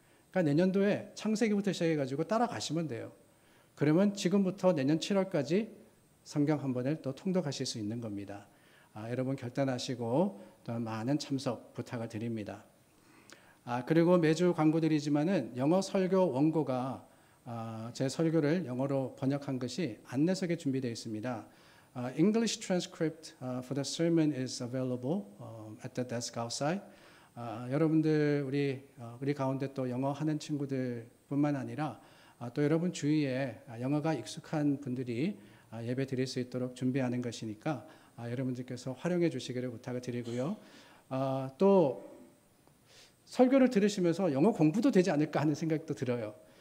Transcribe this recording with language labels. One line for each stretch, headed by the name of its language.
Korean: 그러니까 내년도에 창세기부터 시작해가지고 따라가시면 돼요. 그러면 지금부터 내년 7월까지 성경 한 번을 또 통독하실 수 있는 겁니다. 여러분 결단하시고 또 많은 참석 부탁을 드립니다. 그리고 매주 광고 드리지만은 영어 설교 원고가 제 설교를 영어로 번역한 것이 안내석에 준비되어 있습니다.
English: English transcript for the sermon is available at the desk outside.
Korean: 여러분들 우리 가운데 또 영어 하는 친구들뿐만 아니라 또 여러분 주위에 영어가 익숙한 분들이 예배 드릴 수 있도록 준비하는 것이니까 여러분들께서 활용해 주시기를 부탁을 드리고요. 또 설교를 들으시면서 영어 공부도 되지 않을까 하는 생각도 들어요.